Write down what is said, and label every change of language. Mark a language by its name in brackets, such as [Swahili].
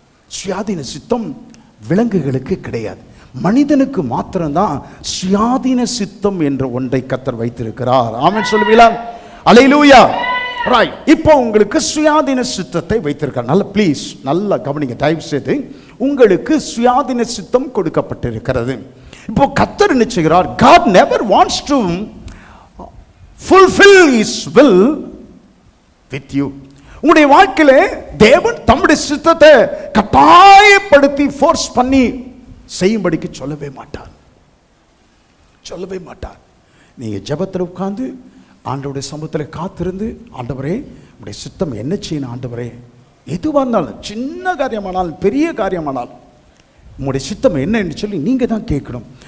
[Tamil] சுயாதீன சித்தம் விலங்குகளுக்கு கிடையாது. மனிதனுக்கு மாத்திரம்தான் சுயாதீன சித்தம் என்ற ஒன்றை கர்த்தர் வைத்திருக்கிறார். ஆமென் சொல்லுவீங்களா? அல்லேலூயா. ரைட், இப்போ உங்களுக்கு சுயாதீன சித்தத்தை வைத்திருக்கார். நல்ல ப்ளீஸ் நல்லா கவனிங்க தயவு செய்து. உங்களுக்கு சுயாதீன சித்தம் கொடுக்கப்பட்டிருக்கிறது. இப்போ கர்த்தர் என்ன செய்கிறார்? [English] God never wants to fulfill his will with you. [Tamil] உங்களுடைய வாழ்க்கையில தேவன் தம்முடைய சித்தத்தை கட்டாயப்படுத்தி ஃபோர்ஸ் பண்ணி செய்யும்படிக்கு சொல்லவே மாட்டார், சொல்லவே மாட்டார். நீங்க ஜெபத்தில் உட்கார்ந்து ஆண்டவருடைய சமூகத்தில் காத்திருந்து, ஆண்டவரே உங்களுடைய சித்தம் என்ன செய்யணும் ஆண்டவரே, எதுவாக இருந்தாலும், சின்ன காரியமானாலும் பெரிய காரியமானாலும் உங்களுடைய சித்தம் என்னன்னு சொல்லி நீங்க தான் கேட்கணும்.